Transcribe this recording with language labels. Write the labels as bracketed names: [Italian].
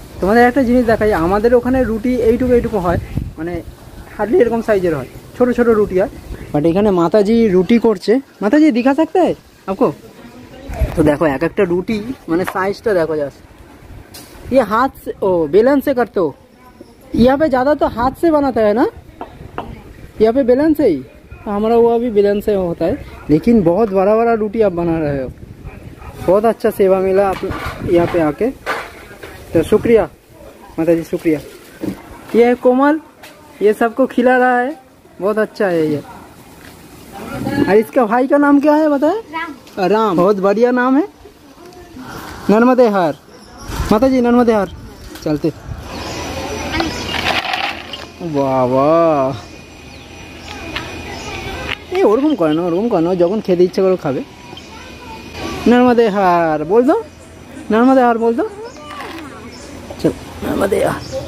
[Bangla] তোমাদের একটা জিনিস দেখাই, আমাদের ওখানে রুটি এইটুকু এইটুকু হয়, মানে হার্ডলি এরকম সাইজের হয়, ছোট ছোট রুটি হয়। বাট এখানে মাতাজি রুটি করছে। [Hindi] মাতাজি दिखा सकते हैं आपको? तो देखो एक एक रूटी मैंने साइज देखो जस्ट, ये हाथ से, ओ बेलन से करते हो। यहाँ पे ज़्यादा तो हाथ से बनाता है ना, यहाँ पे बेलन से ही। हमारा वो अभी बेलन से होता है, लेकिन बहुत बड़ा बड़ा रोटी आप बना रहे हो। बहुत अच्छा सेवा मिला आप यहाँ पे आके, तो शुक्रिया माता जी, शुक्रिया। ये है कोमल, ये सबको खिला रहा है, बहुत अच्छा है ये। और इसका भाई का नाम क्या है बताए? राम। बहुत बढ़िया नाम है। नर्मदे हार माता जी, नर्मदे हार। चलते। वाह वाह, ये [Bangla] ওরকম করে না, ওরকম করে না, যখন খেতে ইচ্ছে করে খাবে। [Hindi] नर्मदे हार बोल दो, नर्मदे हार बोल दो। चल नर्मदे हार।